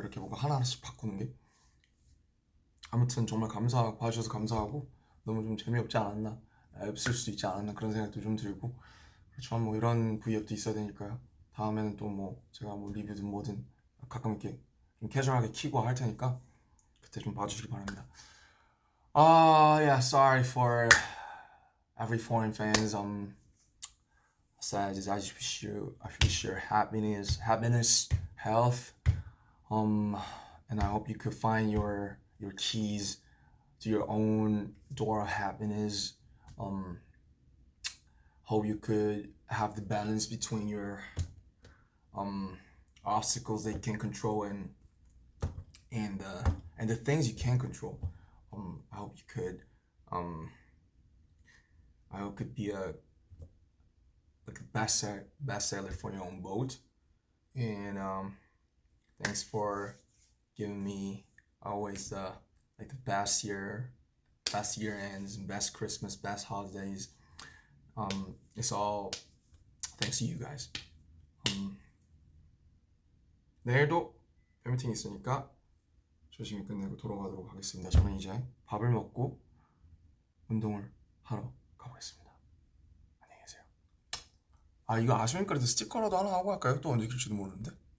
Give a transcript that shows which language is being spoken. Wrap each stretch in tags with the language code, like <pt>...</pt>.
<ko>이렇게 뭔가 하나하나씩 바꾸는 게. 아무튼 정말 봐주셔서 감사하고 너무 좀 재미없지 않았나 없을 수도 있지 않았나 그런 생각도 좀 들고 그렇지만 뭐 이런 V앱도 있어야 되니까요. 다음에는 또 뭐 제가 뭐 리뷰든 뭐든 가끔 이렇게 좀 캐주얼하게 키고 할 테니까 그때 좀 봐주시기 바랍니다.</ko> <en>Yeah, sorry for every foreign fans. I just wish you happiness, health. And I hope you could find your keys to your own door of happiness. Hope you could have the balance between your um obstacles that you can control and the things you can control. I hope you could um I hope could be a like a bestseller for your own boat. And thanks for giving me always like the best year ends, best Christmas, best holidays. It's all thanks to you guys.</en> <ko>내일도 팬미팅 있으니까 조심히 끝내고 돌아가도록 하겠습니다. 저는 이제 밥을 먹고 운동을 하러 가보겠습니다. 안녕히 계세요. 이거 아쉬우니까 그래도 스티커라도 하나 하고 갈까요? 또 언제 킬지도 모르는데.</ko>